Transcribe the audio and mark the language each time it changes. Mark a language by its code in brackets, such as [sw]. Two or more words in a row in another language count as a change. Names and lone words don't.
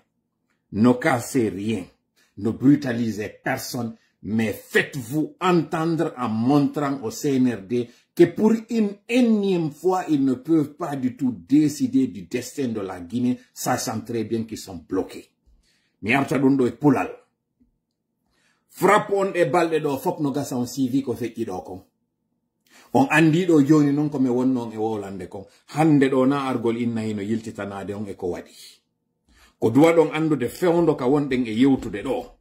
[fr] Ne cassez rien, ne brutalisez personne, mais faites-vous entendre en montrant au CNRD que pour une énième fois, ils ne peuvent pas du tout décider du destin de la Guinée, sachant très bien qu'ils sont bloqués. [ff] Mi arta ɗum ɗo e pulal. Frappe on e balɗe ɗo fop no gasa on sivi ko feƴƴi ɗo kon. On andi ɗo joni non ko mi wonnon e wolande kon. Hande ɗo na argol innayi no yiltitanade on e ko waɗi. Ko duwa ɗon andude fewndo ka wonɗen e yewtude ɗo.